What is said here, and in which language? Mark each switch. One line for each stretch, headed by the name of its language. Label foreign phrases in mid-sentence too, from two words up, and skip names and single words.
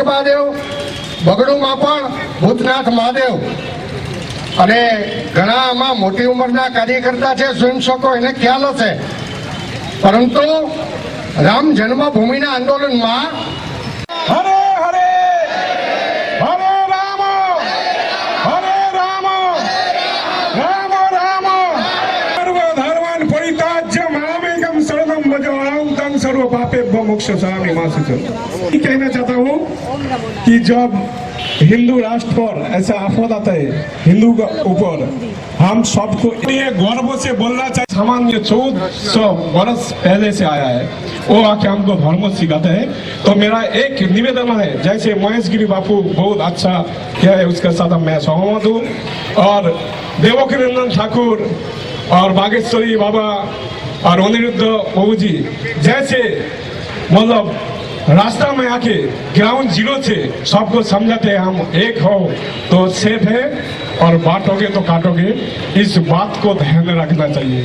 Gujarati: મહાદેવ, બગડુમાં પણ ભૂતનાથ મહાદેવ, અને ઘણા આમાં મોટી ઉંમરના કાર્યકર્તા છે, સ્વયંસેવકો, એને ખ્યાલ હશે, પરંતુ રામ જન્મભૂમિના આંદોલનમાં
Sanskrit: हरे हरे हरे राम हरे राम राम राम सर्वधर्मान परित्याज्य मामेकम शरणम भजामि तं सर्व पापेभ्यो मोक्षयामि मा शुचि।
Hindi: कहना चाहता हूँ कि जब हिंदू राष्ट्र पर ऐसा आफत आता है हिंदू के ऊपर, हम सबको ये गर्व से बोलना चाहिए। सामान्य 1400 वर्ष पहले से आया है, वो आके हमको धर्म सिखाते हैं। तो मेरा एक निवेदन है, जैसे महेशगिरी बापू बहुत अच्छा किया है, उसके साथ मैं सहमत हूँ, और देवकीनंदन ठाकुर और बागेश्वरी बाबा और अनिरुद्ध बाबू जी जैसे मतलब रास्ता में आके
English: ground zero
Hindi: से सबको समझाते हैं, हम एक हो तो सेफ है और बांटोगे तो काटोगे, इस बात को ध्यान में रखना चाहिए।